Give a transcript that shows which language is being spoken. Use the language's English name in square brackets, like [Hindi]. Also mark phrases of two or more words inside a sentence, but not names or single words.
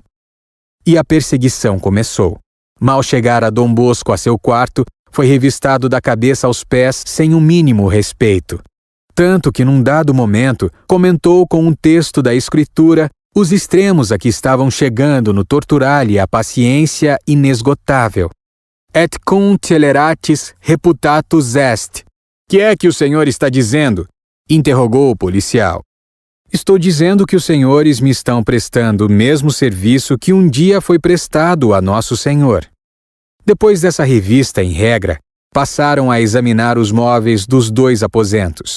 [Portuguese] E a perseguição começou. Mal chegara Dom Bosco a seu quarto, foi revistado da cabeça aos pés sem o mínimo respeito. Tanto que, num dado momento, comentou com um texto da Escritura os extremos a que estavam chegando no torturar-lhe a paciência inesgotável. [Latin] Et cum celeratis reputatus est. [Portuguese] Que é que o senhor está dizendo? Interrogou o policial. Estou dizendo que os senhores me estão prestando o mesmo serviço que um dia foi prestado a Nosso Senhor. Depois dessa revista em regra, passaram a examinar os móveis dos 2 aposentos.